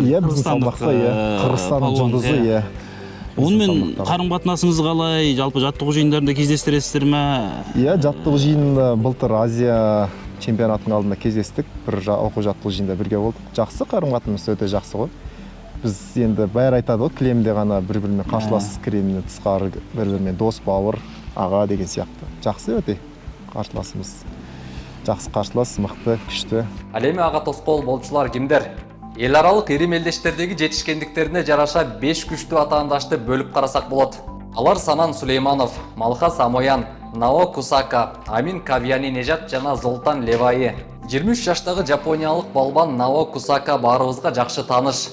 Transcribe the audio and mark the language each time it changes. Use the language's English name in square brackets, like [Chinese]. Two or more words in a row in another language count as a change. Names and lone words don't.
[Kyrgyz] Иә, биздин салмакта, Кыргызстандын жылдызы, иә. Ону менен карым-катынасыңыз калай? Жалпы жаттыгуу жыйындарында кездестиресиздерби? Иә, жаттыгуу жыйынында былтыр Азия чемпионатынын алдында кездестик. Бир окуу жаттыгуу жыйынында бирге болдук. Жакшы карым-катынаш өтө жакшы го. [Kazakh] Біз енді бәрі айтады ғой, кілемде ғана бір-бірімен қарсыласыз кілемнен тысқары бір-бірімен дос, бауыр, аға деген сияқты. Жақсы өте қарсыласымыз. Жақсы қарсылас, мықты, күшті. [Kyrgyz] Ал эми ага тоскоол болчулар кимдер? Эл аралык ири мелдештердеги жетишкендиктерине жараша 5 күчтүү атаандашты бөлүп карасак болот. Алар Санан Сулейманов, Малхас Амоян, Нао Кусака, Амин Кавияни Нежат жана Золтан Левайи. 23 жаштагы жапониялык балбан Нао Кусака баарыбызга жакшы тааныш.